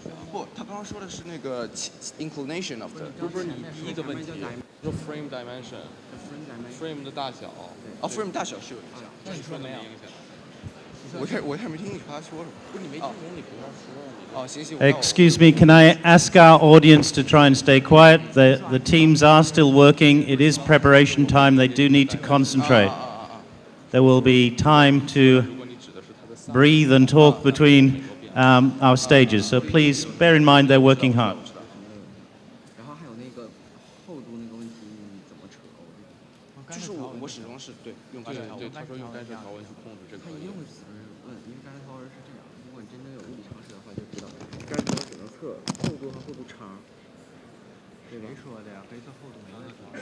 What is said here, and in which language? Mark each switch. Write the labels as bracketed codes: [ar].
[zh] 不，他刚刚说的是那个 [en] inclination of the。 [zh] 不是你第一个问题，说 [en] frame dimension， [zh] frame 的大小。哦 ，frame 大小是有影响。那你说没有影响？我开始没听你他说什么。不是你没听懂，你不要说。哦，行行。 [en] Excuse me, can I ask our audience to try and stay quiet? The teams are still working. It is preparation time. They do need to concentrate. There will be time to breathe and talk between our stages. So please bear in mind they're working hard. [zh] 然后还有那个厚度那个问题，你怎么扯？就是我始终是对用干涉条纹。对，他说用干涉条纹去控制这个。他一定会死人问，因为干涉条纹是这样，如果你真正有物理常识的话，就知道干涉条纹只能测厚度和厚度差，对吧？谁说的呀？可以测厚度没问题。